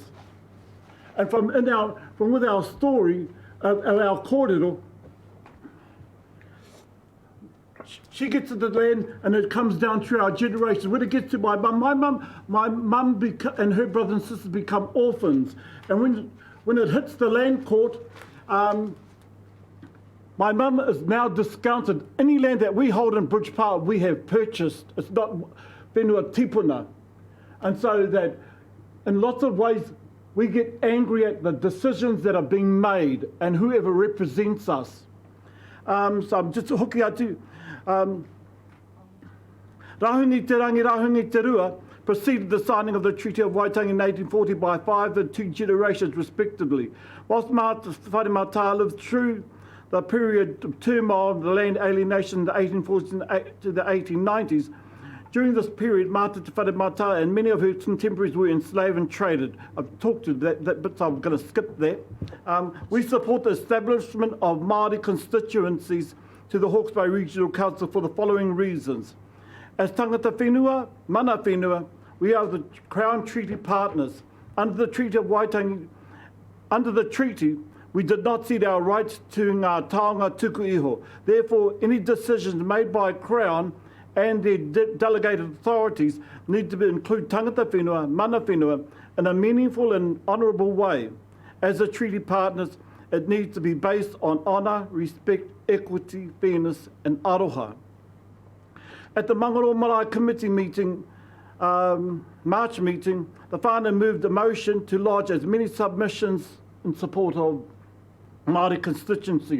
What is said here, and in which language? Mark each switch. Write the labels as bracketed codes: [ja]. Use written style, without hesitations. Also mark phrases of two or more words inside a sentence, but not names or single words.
[en] And from with our story of our kōrero, she gets to the land and it comes down through our generations. When it gets to my mum and her brothers and sisters become orphans. And when it hits the land court, my mum is now discounted. Any land that we hold in Bridgepa, we have purchased. It's not [mi] whenua tipuna. [en] And so that in lots of ways, we get angry at the decisions that are being made and whoever represents us. So I'm just [mi] hoki atu. [en] Rahungi te rangi, rahungi te rua preceded the signing of the Treaty of Waitangi in 1840 by 5 and 2 generations respectively. Whilst Whare Mata lived through the period of turmoil of the land alienation in the 1840s to the 1890s, during this period, Mātu Te Whare Mata and many of her contemporaries were enslaved and traded. I've talked to that bit, so I'm going to skip that. We support the establishment of Māori constituencies to the Hawke's Bay Regional Council for the following reasons. As [mi] tangata whenua, mana whenua, [en] we are the Crown Treaty partners. Under the Treaty of Waitangi, we did not cede our rights to [mi] ngā taonga tuku iho. [en] Therefore, any decisions made by Crown and their delegated authorities need to include [mi] tangata whenua, mana whenua, [en] in a meaningful and honourable way. As a treaty partners, it needs to be based on honour, respect, equity, fairness, and aroha. At the Mangaro Marae Committee meeting, March meeting, the whānau moved a motion to lodge as many submissions in support of Māori constituency.